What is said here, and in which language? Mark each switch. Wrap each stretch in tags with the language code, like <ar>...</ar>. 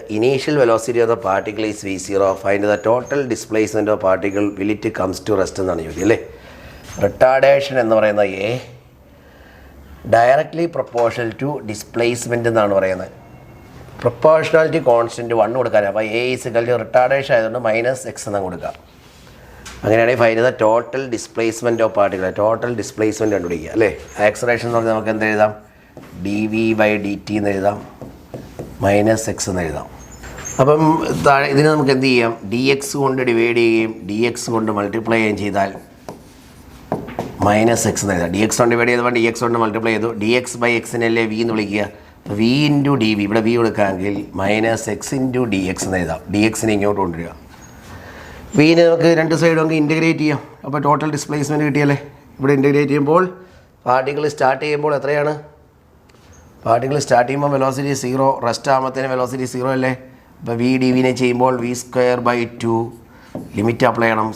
<en>Initial velocity of the particle is v0. Find the total displacement of particle will it comes to rest</en> <ml>എന്നാണ് ചോദ്യം അല്ലേ. Retardation എന്ന് പറയുന്നത് A directly proportional to displacement എന്നാണ് പറയുന്നത്. Proportionality constant 1 കൊടുക്കാൻ, അപ്പോൾ എ ഈസിക്കൽ ടു റിട്ടാർഡേഷൻ ആയതുകൊണ്ട് -x എന്ന് കൊടുക്കാം. അങ്ങനെയാണെങ്കിൽ</ml> <en>Find the total displacement of particle.</en> <ml>Total displacement കണ്ടുപിടിക്കുക അല്ലേ. ആക്സലറേഷൻ എന്ന് പറഞ്ഞാൽ നമുക്ക് എന്ത് എഴുതാം, dv/dt എന്ന് എഴുതാം, -x എന്ന് എഴുതാം. അപ്പം താഴെ ഇതിന് നമുക്ക് എന്ത് ചെയ്യാം, dx കൊണ്ട് ഡിവൈഡ് ചെയ്യുകയും dx കൊണ്ട് മൾട്ടിപ്ലൈ ചെയ്യുകയും ചെയ്താൽ -x എന്ന് എഴുതാം. dx കൊണ്ട് ഡിവൈഡ് ചെയ്തപ്പോൾ dx കൊണ്ട് മൾട്ടിപ്ലൈ ചെയ്തു. dx/x നെ v എന്ന് വിളിക്കുക. v × dv, ഇവിടെ v കൊടുക്കാമെങ്കിൽ -x × dx എന്ന് എഴുതാം. dxനെ ഇങ്ങോട്ട് കൊണ്ടുവരിക. വീനെ നമുക്ക് രണ്ട് സൈഡ് നമുക്ക് ഇൻറ്റഗ്രേറ്റ് ചെയ്യാം. അപ്പോൾ ടോട്ടൽ ഡിസ്പ്ലേസ്മെൻറ്റ് കിട്ടിയല്ലേ. ഇവിടെ ഇൻറ്റഗ്രേറ്റ് ചെയ്യുമ്പോൾ പാർട്ടിക്കിൾ സ്റ്റാർട്ട് ചെയ്യുമ്പോൾ എത്രയാണ്, പാർട്ടിക്കിൾ സ്റ്റാർട്ട് ചെയ്യുമ്പോൾ വെലോസിറ്റി 0, റെസ്റ്റ് ആകുമ്പോഴത്തേന് വെലോസിറ്റി 0 അല്ലേ. അപ്പോൾ v dvനെ ചെയ്യുമ്പോൾ v²/2 ലിമിറ്റ് അപ്ലൈ ചെയ്യണം.</ml>